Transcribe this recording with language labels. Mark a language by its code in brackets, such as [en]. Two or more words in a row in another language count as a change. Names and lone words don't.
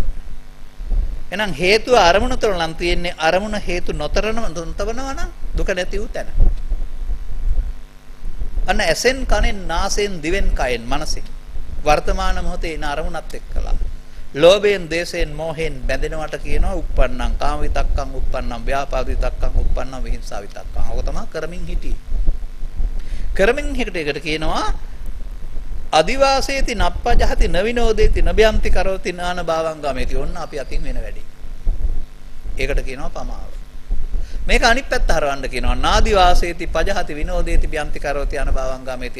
[si] එහෙනම් හේතුව අරමුණ තුළ නම් තියෙන්නේ අරමුණ හේතු නොතබනවා නම් දුක නැති වූ තැන. අන්න ඇසෙන් කනෙන් නාසයෙන් දිවෙන් කයෙන් මනසෙන් වර්තමාන මොහොතේ ඉන අරමුණත් එක්කලා ලෝභයෙන් දේශයෙන් මොහෙන් බැඳෙනවට කියනවා [pi] uppannam කාම විතක්කං uppannam ව්‍යාපාද විතක්කං uppannam විහිංසා විතක්කං. [si] ඔක තමයි කරමින් හිටියේ. කරමින් හිටේකට කියනවා [pi] අදිවාසේති නප්පජහති නවිනෝදේති නබයන්ති කරෝති නාන භාවං ගමේති. [si] ඔන්න අපි අතින් වෙන වැඩි. ඒකට කියනවා පමාව. මේක අනිත් පැත්ත හරවන්න කියනවා [pi] නාදිවාසේති පජහති විනෝදේති බයන්ති කරෝති අන භාවං ගමේති.